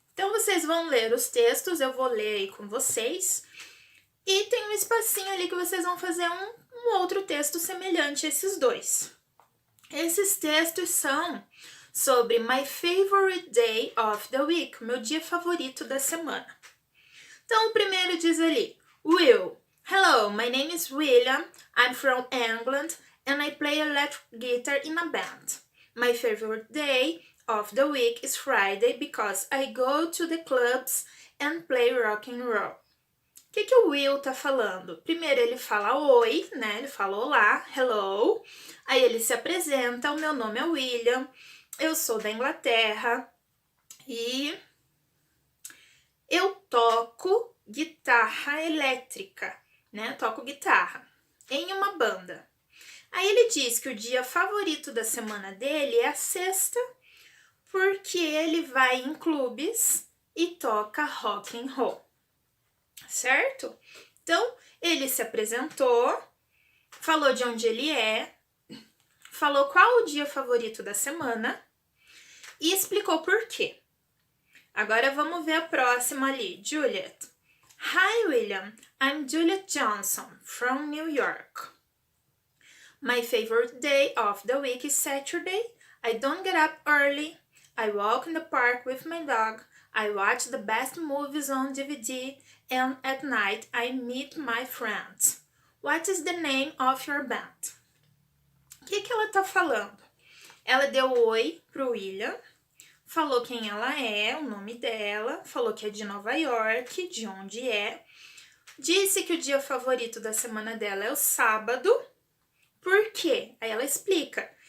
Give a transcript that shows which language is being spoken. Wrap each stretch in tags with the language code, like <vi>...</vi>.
<pt>Então vocês vão ler os textos, eu vou ler aí com vocês, e tem um espacinho ali que vocês vão fazer um outro texto semelhante a esses dois. Esses textos são sobre</pt> <en>my favorite day of the week,</en> <pt>meu dia favorito da semana. Então o primeiro diz ali, Will.</pt> <en>Hello, my name is William, I'm from England, and I play electric guitar in a band. My favorite day of the week is Friday because I go to the clubs and play rock and roll.</en> <pt>O que o Will tá falando? Primeiro ele fala oi, né? Ele fala olá, hello. Aí ele se apresenta, o meu nome é William, eu sou da Inglaterra e eu toco guitarra elétrica, né? Eu toco guitarra em uma banda. Aí ele diz que o dia favorito da semana dele é a sexta, porque ele vai em clubes e toca rock and roll, certo? Então, ele se apresentou, falou de onde ele é, falou qual o dia favorito da semana e explicou por quê. Agora vamos ver a próxima ali, Juliet. Hi, William.</pt> <en>I'm Juliet Johnson from New York. My favorite day of the week is Saturday. I don't get up early. I walk in the park with my dog. I watch the best movies on DVD. And at night I meet my friends. What is the name of your band?</en> <pt>O que ela tá falando? Ela deu oi pro William, falou quem ela é, o nome dela, falou que é de Nova York, de onde é. Disse que o dia favorito da semana dela é o sábado. Por quê? Aí ela explica.</pt>